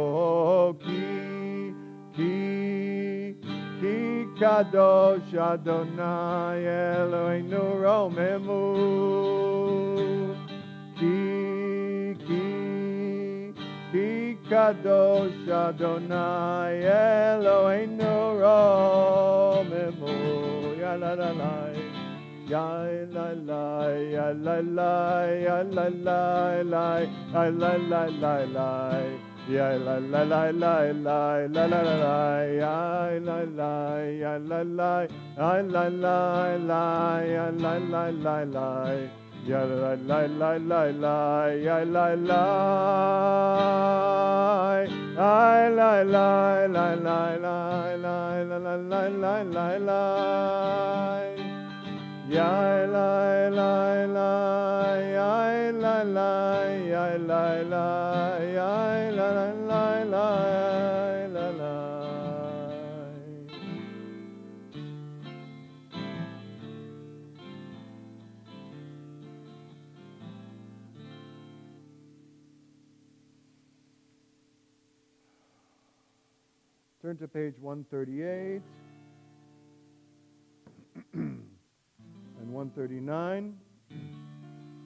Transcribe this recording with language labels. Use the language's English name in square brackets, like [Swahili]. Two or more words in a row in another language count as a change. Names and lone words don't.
[Hebrew] כי קדוש אדוני אלוהינו רוממו. כי קדוש אדוני אלוהינו רוממו. Ya la la la, ya la la, ya la la, ya la la la, ya la la la la, ya la la la la la, la la la la, ya la la, ya la la, ya la la la, ya la la la la. Ya la la la la la, ya la la, la la la la la la la la la la la, ya la la la, ya la la, ya la la, ya la la la la la. [English] Turn to page 138 and 139.